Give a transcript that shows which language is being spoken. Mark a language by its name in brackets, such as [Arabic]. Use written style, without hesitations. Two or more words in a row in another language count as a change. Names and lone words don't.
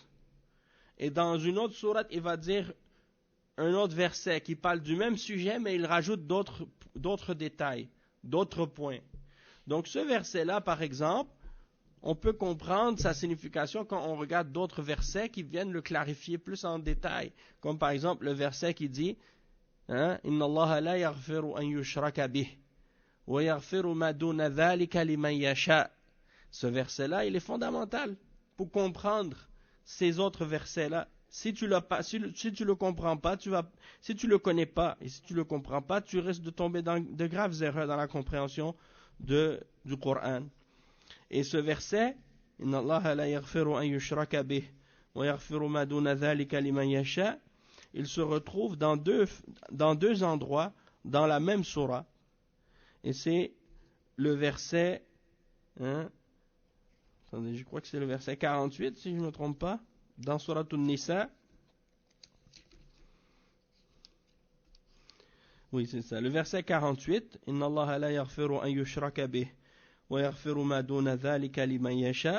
[French] Et dans une autre sourate, il va dire un autre verset qui parle du même sujet, mais il rajoute d'autres détails, d'autres points. Donc ce verset-là, par exemple, on peut comprendre sa signification quand on regarde d'autres versets qui viennent le clarifier plus en détail. Comme par exemple le verset qui dit hein, [Arabic] إن الله لا يغفر أن يشرك به ويغفر ما دون ذلك لمن يشاء. [French] Ce verset-là, il est fondamental pour comprendre ces autres versets-là. Si tu le comprends pas, si tu le connais pas et si tu le comprends pas, tu risques de tomber dans de graves erreurs dans la compréhension du Coran. Et ce verset, [Arabic] إن الله لا يغفر أن يشرك به ويغفر ما دون ذلك لمن يشاء, [French] il se retrouve dans deux endroits dans la même sourate. Et c'est le verset attendez, je crois que c'est le verset 48 si je ne me trompe pas. Dans Surat An-Nisa, oui c'est ça, le verset 48, [Arabic] إن الله لا يغفر أن يشرك به ويغفر ما دون ذلك لمن يشاء.